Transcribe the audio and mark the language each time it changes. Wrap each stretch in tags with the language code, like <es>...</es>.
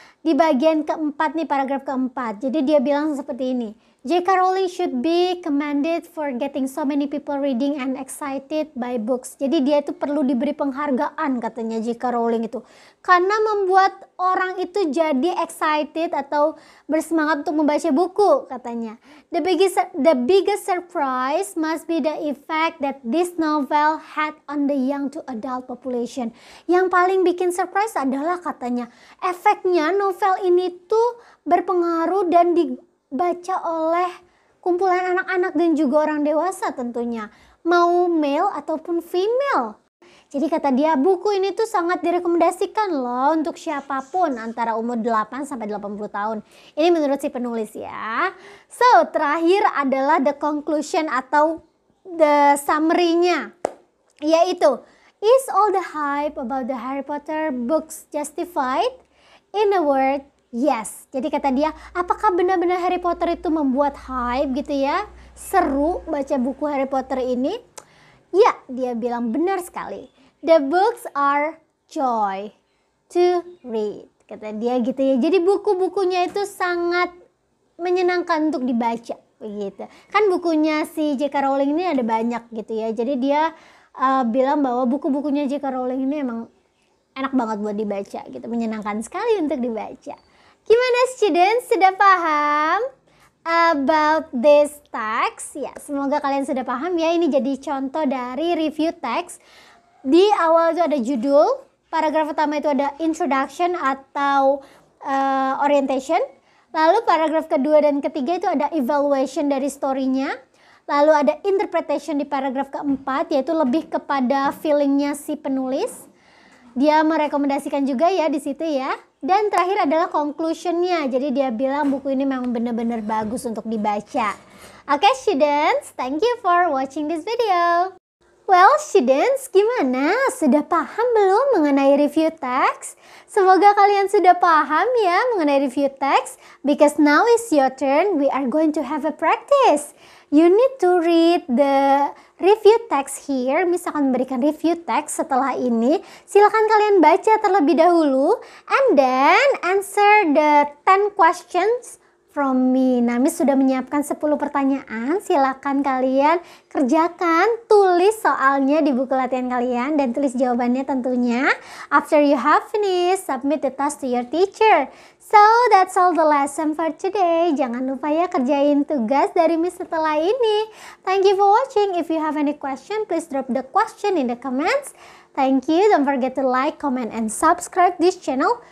<id>Di bagian keempat nih, paragraf keempat. Jadi dia bilang seperti ini. J.K.</id> <en>Rowling should be commended for getting so many people reading and excited by books.</en> <id>Jadi dia itu perlu diberi penghargaan katanya J.K. Rowling itu. Karena membuat orang itu jadi excited atau bersemangat untuk membaca buku katanya.</id> <en>The biggest surprise must be the effect that this novel had on the young to adult population.</en> <id>Yang paling bikin surprise adalah katanya efeknya novel ini tuh berpengaruh dan dibaca oleh kumpulan anak-anak dan juga orang dewasa tentunya, mau male ataupun female. Jadi kata dia buku ini tuh sangat direkomendasikan loh untuk siapapun antara umur 8 sampai 80 tahun. Ini menurut si penulis ya.</id> <en>So,</en> <id>terakhir adalah</id> <en>the conclusion atau the summary-nya,</en> <id>yaitu</id> <en>is all the hype about the Harry Potter books justified? In a word, yes.</en> <id>Jadi kata dia, apakah benar-benar Harry Potter itu membuat hype gitu ya? Seru baca buku Harry Potter ini? Ya, dia bilang benar sekali.</id> <en>The books are joy to read.</en> <id>Kata dia gitu ya. Jadi buku-bukunya itu sangat menyenangkan untuk dibaca begitu. Kan bukunya si J.K. Rowling ini ada banyak gitu ya. Jadi dia bilang bahwa buku-bukunya J.K. Rowling ini emang enak banget buat dibaca gitu. Menyenangkan sekali untuk dibaca. Gimana students, sudah paham</id> <en>about this text?</en> <id>Ya, semoga kalian sudah paham ya. Ini jadi contoh dari review text. Di awal itu ada judul, paragraf pertama itu ada introduction atau orientation. Lalu paragraf kedua dan ketiga itu ada evaluation dari story-nya. Lalu ada interpretation di paragraf keempat, yaitu lebih kepada feelingnya si penulis. Dia merekomendasikan juga ya di situ ya. Dan terakhir adalah conclusion-nya. Jadi dia bilang buku ini memang benar-benar bagus untuk dibaca.</id> <en>Oke students, thank you for watching this video.</en> <id>Well students, gimana? Sudah paham belum mengenai review text? Semoga kalian sudah paham ya mengenai review text.</id> <en>Because now is your turn, we are going to have a practice. You need to read the review text here.</en> <id>Misalkan memberikan review text setelah ini, silakan kalian baca terlebih dahulu</id> <en>and then answer the 10 questions from me.</en> <id>Nah, Miss sudah menyiapkan 10 pertanyaan. Silakan kalian kerjakan, tulis soalnya di buku latihan kalian dan tulis jawabannya tentunya.</id> <en>After you have finished, submit the task to your teacher. So, that's all the lesson for today.</en> <id>Jangan lupa ya kerjain tugas dari Miss setelah ini.</id> <en>Thank you for watching. If you have any question, please drop the question in the comments. Thank you. Don't forget to like, comment, and subscribe this channel.</en>